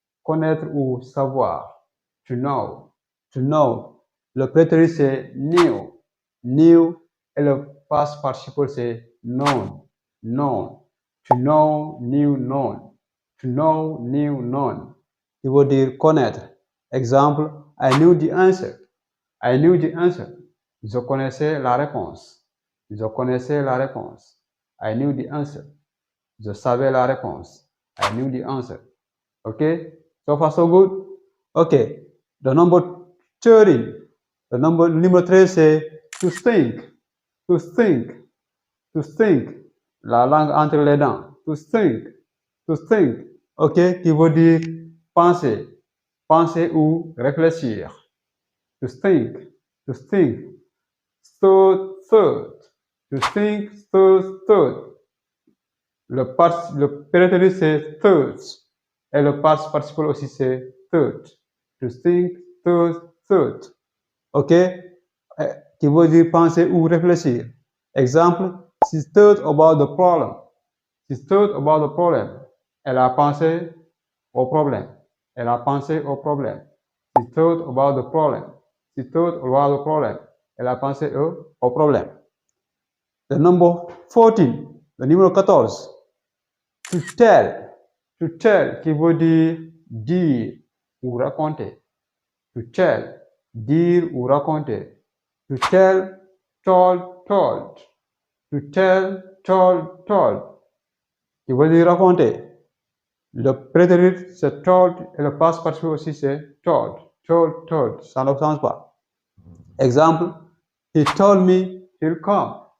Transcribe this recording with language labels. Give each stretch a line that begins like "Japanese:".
French: Connaître ou savoir. To know. To know. Le prétérit, c'est knew. Knew. Et le past participle, c'est known. Known.
English: To know, knew, known. To know, knew, known.
French: Qui veut dire connaître. Exemple,
English: I knew the answer. I knew the answer.
French: Je connaissais la réponse. Je connaissais la réponse.
English: I knew the answer.
French: Je savais la réponse.
English: I knew the answer. Okay? So far, so good? Okay. The number 13.
French: Le numéro 13, c'est
English: to think. To think. To think.
French: La langue entre les dents. To think. To think. OK? Qui veut dire penser. Penser ou réfléchir. To think. To think.
English: Thought. To think, thought.
French: Le prétérit c'est thoughts. Et le past participle aussi c'est thought. To think, thought. OK? Qui veut dire penser ou réfléchir. Exemple,
English: she thought about the problem. She thought about the problem.
French: Elle a pensé au problème. Elle a pensé au problème.
English: She thought about the problem. She thought about the problem.
French: Elle a pensé au problème.
English: The number 14.
French: Le numéro 14.
English: To tell.
French: To tell qui veut dire ou raconter. To tell. Dire ou raconter. To tell, told. To tell, told. Qui veut dire raconter. Le prétérit, c'est told, et le passe participe aussi, c'est told. Told. Ça ne change pas. Exemple,
English: he told me he'll come.